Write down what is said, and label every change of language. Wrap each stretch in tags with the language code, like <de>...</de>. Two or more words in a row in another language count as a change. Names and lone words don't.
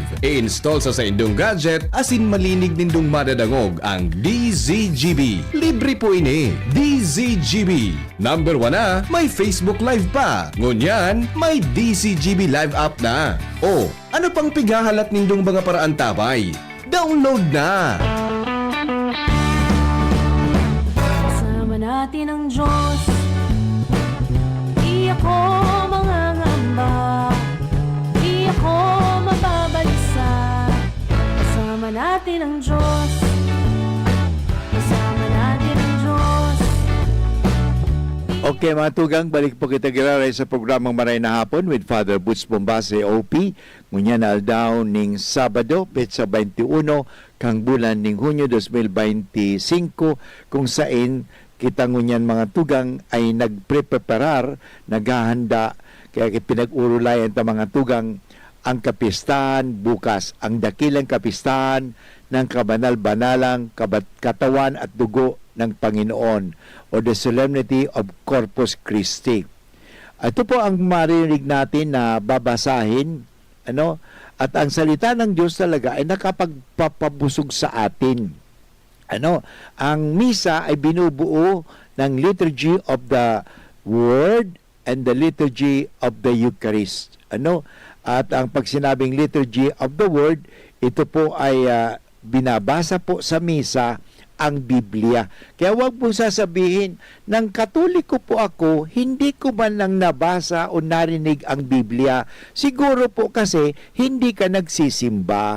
<bik>I-install sa saindong gadget, asin malinig nindong madadangog ang DZGB. Libre po ini, DZGB. Number 1 na, may Facebook Live pa. Ngunyan, may DZGB Live app na. O, ano pang pigahalat nindong mga paraan tabay? Download na!</bik> <tl>Kasama natin ang Diyos. Di ako mangangamba, di ako mababalisa. Kasama natin ang Diyos. Kasama natin ang Diyos.</tl> <bik>Okay mga tugang, balik po kita giraray sa programang Maray na Hapon with Father Butch Bombase, OP. Ngunyan na aldaw ning Sabado, petsa 21, kang bulan ning Hunyo 2025, kung sain kita ngunyan mga tugang ay nagpreparar, naghahanda, kaya pinag-urulayan ta mga tugang ang kapistahan bukas,</bik> <tl>ang dakilang kapistahan ng kabanal-banalang katawan at dugo ng Panginoon</tl> <bik>o</bik> <en>the Solemnity of Corpus Christi.</en> <tl>Ito po ang maririnig natin na babasahin, at ang salita ng Diyos talaga ay nakapagpapabusog sa atin. Ang misa ay binubuo ng</tl> <en>liturgy of the Word and the liturgy of the Eucharist.</en> <tl>At ang pagsinabing</tl> <en>liturgy of the Word,</en> <tl>ito po ay binabasa po sa misa ang Biblia. Kaya huwag po sasabihin, ng Katoliko po ako, hindi ko man lang nabasa o narinig ang Biblia. Siguro po kasi hindi ka nagsisimba.</tl>